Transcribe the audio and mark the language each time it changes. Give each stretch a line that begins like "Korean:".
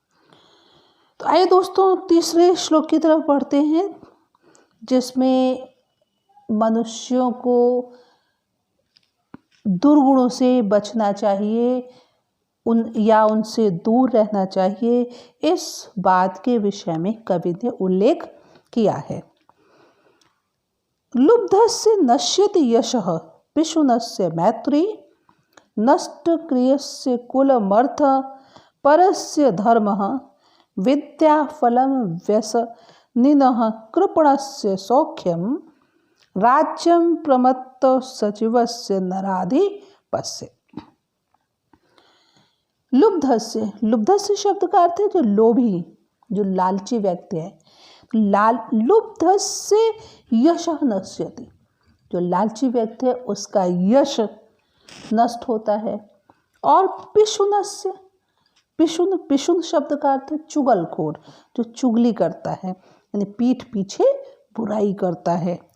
Hindi: तो आइए दोस्तों, तीसरे श्लोक की तरफ पढ़ते हैं, जिसमें मनुष्यों को दुर्गुणों से बचना चाहिए, उनसे दूर रहना चाहिए, इस बात के विषय में कवि ने उल्लेख किया है।
Sanskrit: लुब्धस्य नश्यति यशः पिशुनस्य मैत्री नष्टक्रियस्य कुलमर्थ परस्य धर्मः विद्याफलं व्यसनिनः कृपणस्य सौख्यं राज्यं प्रमत्त सचिवस्य नराधिपस्य।
Hindi: लुब्धस्य शब्द का अर्थ है जो लोभी, जो लालची व्यक्ति है।
Sanskrit: लुब्धस्य यशः नश्यति,
Hindi: जो लालची व्यक्ति है उसका यश नष्ट होता है। और पिशुन शब्द का अर्थ है चुगलखोर, जो चुगली करता है, यानी पीठ पीछे बुराई करता है।